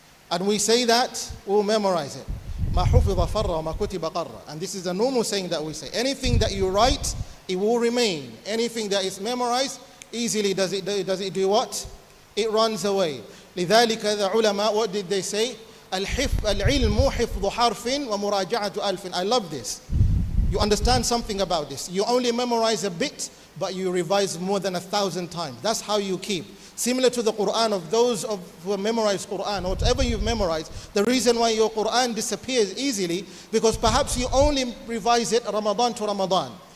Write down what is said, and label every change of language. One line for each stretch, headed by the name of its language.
English: And we say that, we'll memorize it.
Arabic: مَا حُفِظَ فَرَّ وَمَا كُتِبَ قَرَّ.
English: And this is a normal saying that we say. Anything that you write, it will remain. Anything that is memorized, easily does it do what? It runs away.
Arabic: لذلك
English: the ulama, what did they say?
Arabic: العلم حفظ حرف ومراجعة ألف.
English: I love this. You understand something about this. You only memorize a bit, but you revise more than 1,000 times. That's how you keep. Similar to the Quran, of those who have memorized Quran, or whatever you've memorized, the reason why your Quran disappears easily, because perhaps you only revise it Ramadan to Ramadan.